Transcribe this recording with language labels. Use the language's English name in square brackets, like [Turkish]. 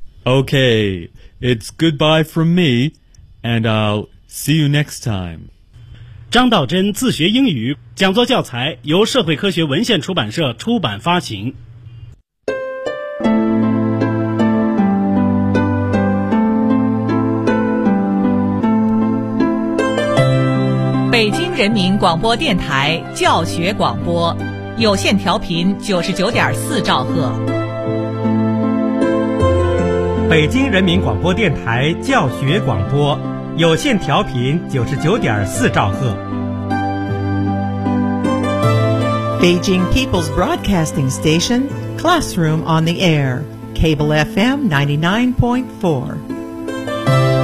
[English] Okay, it's goodbye from me, and I'll see you next time. [Chinese] 张道真自学英语讲座教材由社会科学文献出版社出版发行。北京人民广播电台教学广播有线调频99.4兆赫。北京人民广播电台教学广播有线调频99.4兆赫。 [English] Beijing People's Broadcasting Station, Classroom on the Air, Cable FM 99.4.